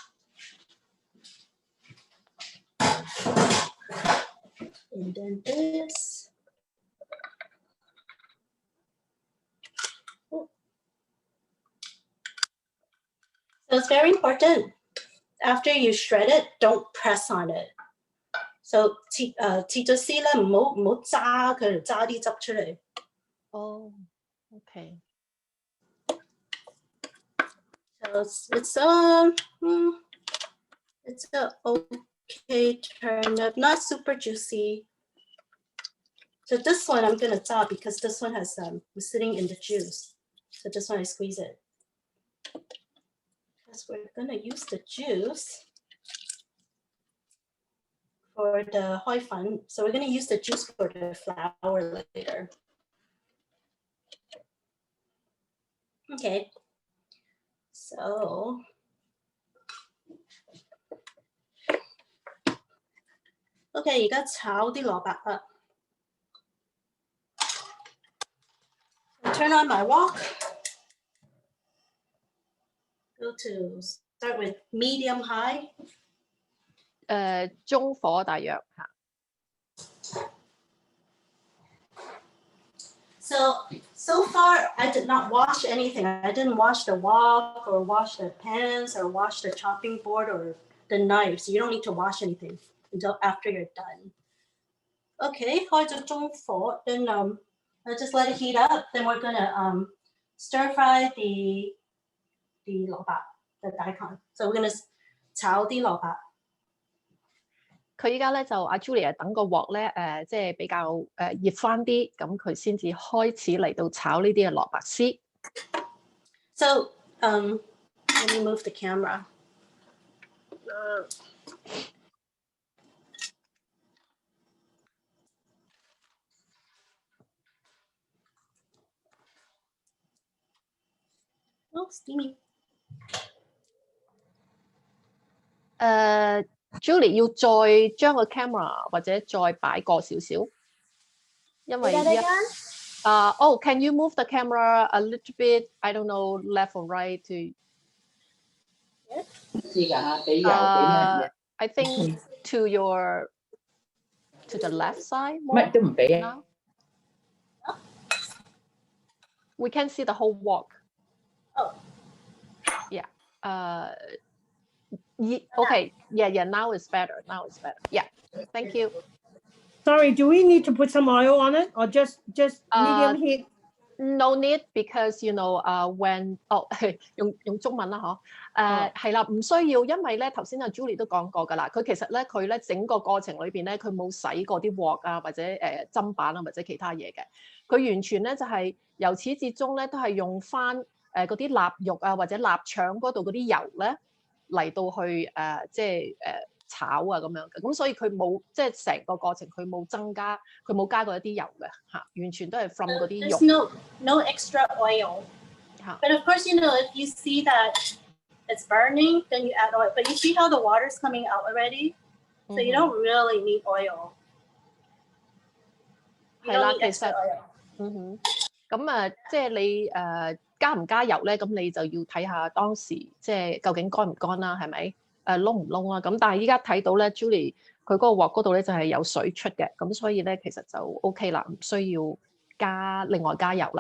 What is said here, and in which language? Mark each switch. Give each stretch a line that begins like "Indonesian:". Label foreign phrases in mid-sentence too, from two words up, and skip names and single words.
English: And then this. So it's very important. After you shred it, don't press on it.
Cantonese: So 切咗絲咧，唔好揸佢，揸啲汁出嚟。
English: Oh, okay. So it's a okay turnip, not super juicy. So this one I'm gonna chop because this one was sitting in the juice. So this one I squeeze it. Because we're gonna use the juice for the hoi fan. So we're gonna use the juice for the flour later. Okay. So OK，
Cantonese: 而家炒啲蘿蔔啦。
English: Turn on my wok. Go to start with medium high.
Cantonese: 中火大約嚇。
English: So far, I did not wash anything. I didn't wash the wok or wash the pans or wash the chopping board or the knives. You don't need to wash anything until after you're done. Okay,
Cantonese: 開咗中火
English: then just let it heat up. Then we're gonna stir fry the 蘿蔔 the daikon. So we're gonna
Cantonese: 炒啲蘿蔔。佢依家咧就阿 Julia 等個鑊咧即係比較熱翻啲，咁佢先至開始嚟到炒呢啲嘅蘿蔔絲。
English: So let me move the camera. Oh, steamy.
Cantonese: Julie 要再將個 camera 或者再擺過少少，因為
English: can you move the camera a little bit? I don't know, left or right to. I think to the left side more.
Cantonese: 乜都唔俾啊
English: We can see the whole wok. Oh. Yeah. Okay. Yeah. Now it's better. Yeah. Thank you. Sorry, do we need to put some oil on it or just medium heat? No need because when
Cantonese: 用中文啦嗬，係啦，唔需要，因為咧頭先阿 Julie 都講過㗎啦，佢其實咧佢咧整個過程裏邊咧佢冇洗過啲鑊啊或者砧板啊或者其他嘢嘅，佢完全咧就係由始至終咧都係用翻嗰啲臘肉啊或者臘腸嗰度嗰啲油咧嚟到去即係炒啊咁樣嘅，咁所以佢冇即係成個過程佢冇增加，佢冇加過一啲油嘅嚇，完全都係 from 嗰啲肉。
English: There's no extra oil. But of course, if you see that it's burning, then you add oil. But you see how the water's coming out already, so you don't really need oil.
Cantonese: 係啦，其實咁即係你加唔加油咧？咁你就要睇下當時即係究竟乾唔乾啦，係咪？燶唔燶啊？咁但係依家睇到咧 ，Julie 佢嗰個鑊嗰度咧就係有水出嘅，咁所以咧其實就 OK 啦，唔需要另外加油啦。